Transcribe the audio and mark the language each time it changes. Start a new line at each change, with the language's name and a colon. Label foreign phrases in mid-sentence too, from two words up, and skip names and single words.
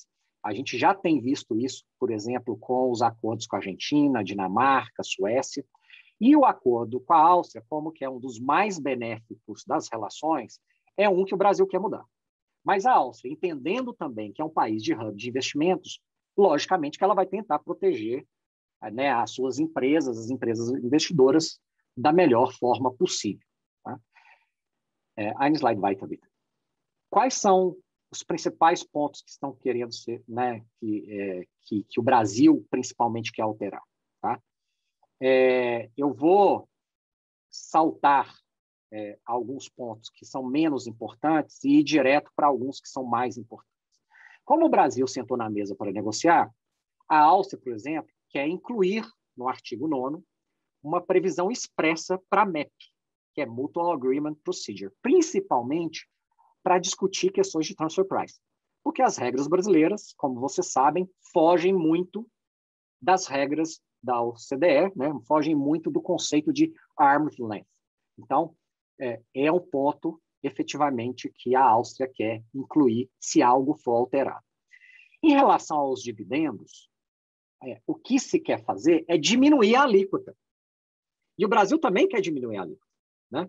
Portuguese: A gente já tem visto isso, por exemplo, com os acordos com a Argentina, Dinamarca, Suécia, e o acordo com a Áustria, como que é um dos mais benéficos das relações, é um que o Brasil quer mudar. Mas a Áustria, entendendo também que é um país de hub de investimentos, logicamente que ela vai tentar proteger, né, as suas empresas, as empresas investidoras, da melhor forma possível. Tá?
German: Ein slide weiter, bitte.
Portuguese: Quais são os principais pontos que estão querendo ser, né, que o Brasil principalmente quer alterar? Tá? Eu vou saltar alguns pontos que são menos importantes e ir direto para alguns que são mais importantes. Como o Brasil sentou na mesa para negociar, a Áustria, por exemplo, quer incluir no artigo 9º uma previsão expressa para a MEP, que é
English: Mutual Agreement Procedure,
Portuguese: principalmente para discutir questões de
English: transfer price.
Portuguese: Porque as regras brasileiras, como vocês sabem, fogem muito das regras da OCDE, né? Fogem muito do conceito de
English: arm's length.
Portuguese: Então, é um ponto, efetivamente, que a Áustria quer incluir se algo for alterado. Em relação aos dividendos, o que se quer fazer é diminuir a alíquota. E o Brasil também quer diminuir a alíquota, né?